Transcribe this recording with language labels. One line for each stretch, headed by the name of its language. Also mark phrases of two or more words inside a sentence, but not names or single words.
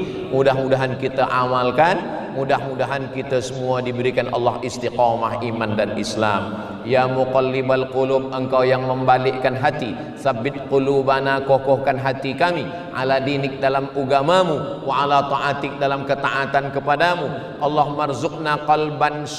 Indonesian: Mudah-mudahan kita amalkan, mudah-mudahan kita semua diberikan Allah istiqamah iman dan Islam.
Arabic: يا مقلب القلوب,
Indonesian: engkau yang membalikkan hati,
Arabic: ثبت قلوبنا,
Indonesian: kokohkan hati kami,
Arabic: على دينك,
Indonesian: dalam agamamu,
Arabic: وعلى طاعتك,
Indonesian: dalam ketaatan kepadamu.
Arabic: اللهم ارزقنا قلبا